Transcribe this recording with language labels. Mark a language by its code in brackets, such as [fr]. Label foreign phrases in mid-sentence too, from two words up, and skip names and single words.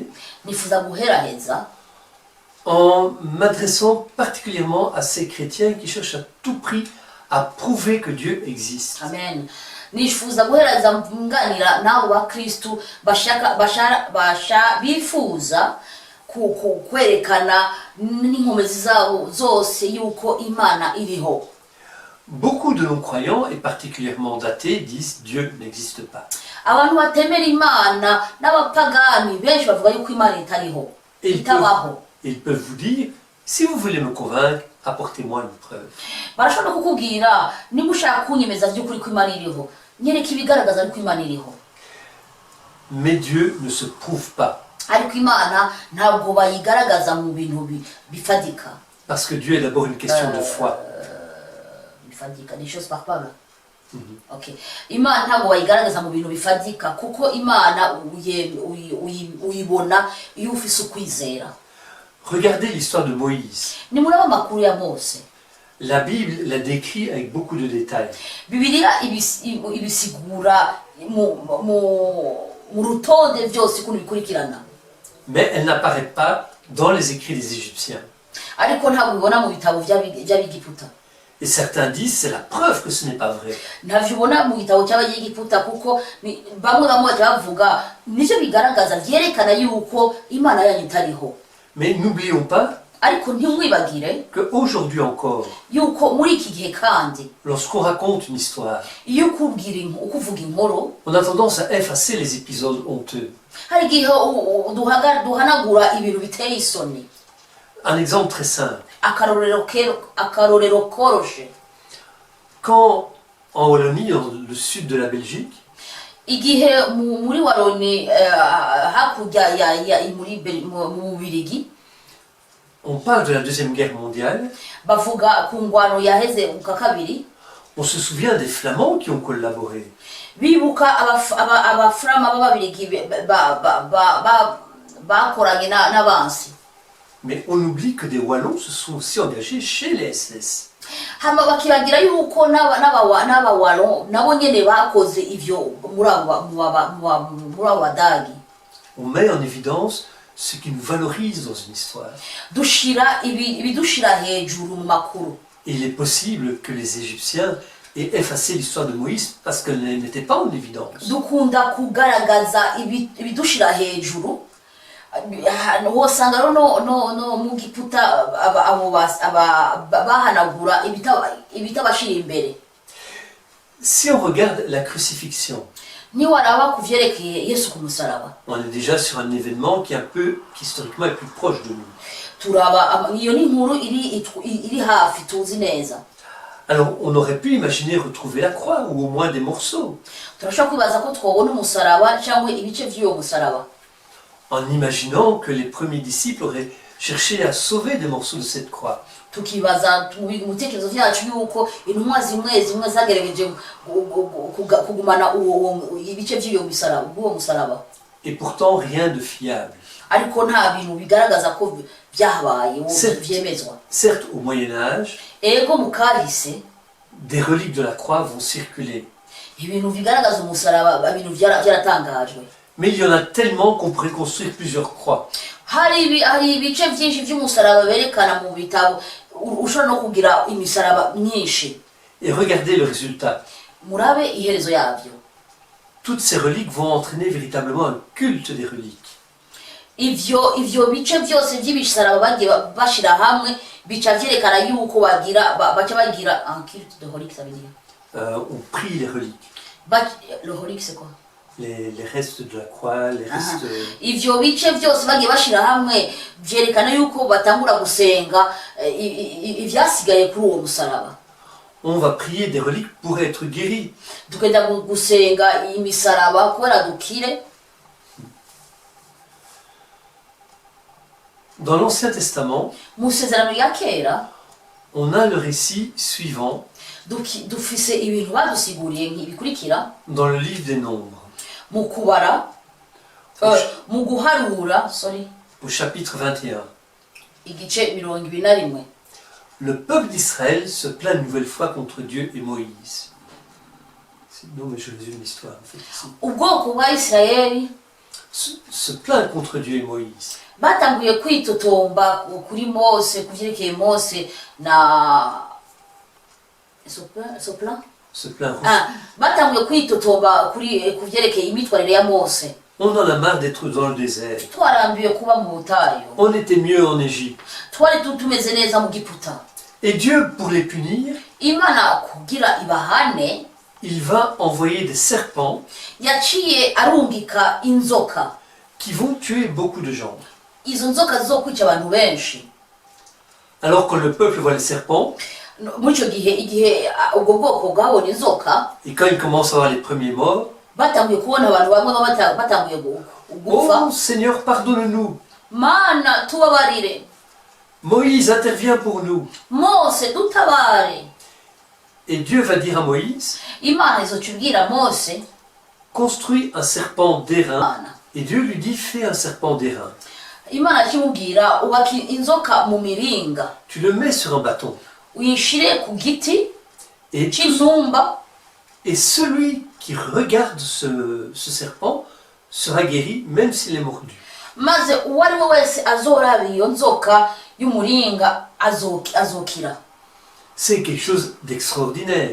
[rn] Nifuza guheraheza [fr] en m'adressant particulièrement à ces chrétiens qui cherchent à tout prix à prouver que Dieu existe. amen. [rn] Nifuza guheraheza mpunganira nabo ba Kristu bifuza kwerekana n'inkomezi zabo zose yuko Imana iriho. [fr] Beaucoup de non-croyants, et particulièrement d'athées, disent Dieu n'existe pas. [rn] Abantu batemera Imana n'abapagani benshi bavuga yuko Imana itariho, itabaho. [fr] Ils peuvent vous dire, si vous voulez me convaincre, apportez-moi une preuve. [rn] Barashobora kukubwira niba ushaka kunyemeza by'ukuri ko Imana iriho, nyereka ibigaragaza yuko Imana iriho. [fr] Mais Dieu ne se prouve pas. [rn] Ariko Imana ntabwo bayigaragaza mu bintu bifadika. [fr] Parce que Dieu est d'abord une question de foi. Bifadika, des choses palpables. Okay. [rn] Imana ntabwo bayigaragaza mu bintu bifadika kuko Imana uyibona iyo ufise ukwizera. [fr] Regardez l'histoire de Moïse. [rn] Ni muraba amakuru ya Mose. [fr] La Bible la décrit avec beaucoup de détails. [rn] Bibiliya ibisigura mu rutonde byose ukuntu bikurikirana. [fr] Mais elle n'apparaît pas dans les écrits des Égyptiens. [rn] Ariko ntabwo ubona mu bitabo by'Abigiputa. [fr] Et certains disent c'est la preuve que ce n'est pas vrai. [rn] ntavyo ubona mu gitabo cy'abanyegiputa kuko bamwe bajya bavuga nicyo bigaragaza byerekana yuko imana yanyu itariho. [fr] Mais n'oublions pas [rn] ariko ntimwibagire [fr] qu'aujourd'hui encore, [rn] yuko muri iki gihe kandi [fr] lorsqu'on raconte une histoire, [rn] iyo ukuvuga inkuru [fr] on a tendance à effacer les épisodes honteux. [rn] hari igihe duhanagura ibintu biteye isoni. [fr] Un exemple très simple. [rn] akarorero koroshe. [fr] Quand en Wallonie, dans le sud de la Belgique, [rn] igihe muri Wallonie hakurya mu Bubiligi [fr] on parle de la Deuxième Guerre mondiale, [rn] bavuga ku ngwano yaheze mu kabiri, [fr] on se souvient des Flamands qui ont collaboré. [rn] bibuka abaframa b'Ababiligi bakoranye n'abansi. [fr] Mais on oublie que des Wallons se sont aussi engagés chez les SS. [rn] hama bakibagira yuko n'abawalo nabo nyene bakoze ivyo muri abo badagi. [fr] On met en évidence ce qui nous valorise dans une histoire. [rn] dushira ibidushira hejuru mu makuru. [fr] Il est possible que les Égyptiens aient effacé l'histoire de Moïse parce qu'elle n'était pas en évidence. [rn] dukunda kugaragaza ibidushira hejuru. wosanga no mu giputa abo bahanagura ibitabashira imbere. [fr] Si on regarde la crucifixion, [rn] niwaraba kuvyerekeye Yesu ku musaraba, [fr] on est déjà sur un événement qui historiquement est plus proche de nous. [rn] turaba iyo ni inkuru iri hafi tuzi neza. [fr] Alors on aurait pu imaginer retrouver la croix ou au moins des morceaux. [rn] turashobora kwibaza ko twobona umusaraba cyangwa ibice by'uwo musaraba, [fr] en imaginant que les premiers disciples auraient cherché à sauver des morceaux de cette croix. [rn] tukibaza mu bitekerezo byacu yuko intumwa zimwe zagerageje kugumana ibice by'uwo musaraba. [fr] Et pourtant rien de fiable. [rn] ariko nta bintu bigaragaza ko byahabaye byemezwa. [fr] Certes, au Moyen-Âge, [rn] ego mu kahise [fr] des reliques de la croix vont circuler. [rn] ibintu bigaragaza umusaraba ibintu byaratangajwe. [fr] Mais il y en a tellement qu'on pourrait construire plusieurs croix. [rn] hari ibice byinshi by'umusaraba berekana mu bitabo, ushobora no kugira imisaraba myinshi. [fr] Et regardez le résultat. [rn] murabe iherezo yabyo. [fr] Toutes ces reliques vont entraîner véritablement un culte des reliques. [rn] ivyo bice byose by'ibisaraba bagiye bashira hamwe bica vyerekana yuko baca bagira [fr] un culte de relique. Ça veut dire on prie les reliques. le relique c'est quoi? Les restes de la croix, les restes... [rn] ivyo bice byose bagiye bashira hamwe vyerekana yuko batangura gusenga ivyasigaye kuri uwo musaraba. [fr] On va prier des reliques pour être guéris. [rn] tukenda gusenga imisaraba kubera dukire. [fr] Dans l'Ancien Testament, [rn] mu Isezerano rya Kera [fr] on a le récit suivant [rn] dufise ibintu badusiguriye nk'ibikurikira [fr] dans le livre des Nombres. [rn] mu kubara mu guharura [fr] au chapitre 21. [rn] igice 21. [fr] Le peuple d'Israël se plaint une nouvelle fois contre Dieu et Moïse. Non, mais je résume l'histoire en fait ici. [rn] ubwoko bwa Isirayeli [fr] se plaint contre Dieu et Moïse. [rn] batanguye kwitotomba kuri Mose, kuvyerekeye Mose na [fr] Se plaint. [rn] batanguye kwitotomba kuvyerekeye imitwarire ya Mose. [fr] On en a marre d'être dans le désert. [rn] twarambiwe kuba mu butayu. [fr] On était mieux en Égypte. [rn] twari tumeze neza mu Giputa. [fr] Et Dieu, pour les punir, [rn] Imana kugira ibahane, [fr] il va envoyer des serpents [rn] yaciye arungika inzoka. [fr] qui vont tuer beaucoup de gens. [rn] Izo nzoka zizokwica abantu benshi. [fr] Alors que le peuple voit les serpents, [rn] muri icyo gihe igihe ubwo bwoko bwabona inzoka, [fr] et quand ils commencent à avoir les premiers morts, [rn] batanguye kubona abantu bamwe batanguye gupfa. [fr] oh Seigneur, pardonne-nous. [rn] Mana tubabarire. [fr] Moïse intervient pour nous. [rn] Mose dutabare. [fr] Et Dieu va dire à Moïse, [rn] Imana izocubwira Mose, [fr] construis un serpent d'airain. Et Dieu lui dit, fais un serpent d'airain. [rn] Imana kimubwira ubaka inzoka mu miringa. [fr] Tu le mets sur un bâton. [rn] Uyishire ku giti et cy'intumba. [fr] Et celui qui regarde ce serpent sera guéri même s'il est mordu. [rn] Maze uwari we wese azoraba iyo nzoka y'umuringa azokira. [fr] C'est quelque chose d'extraordinaire.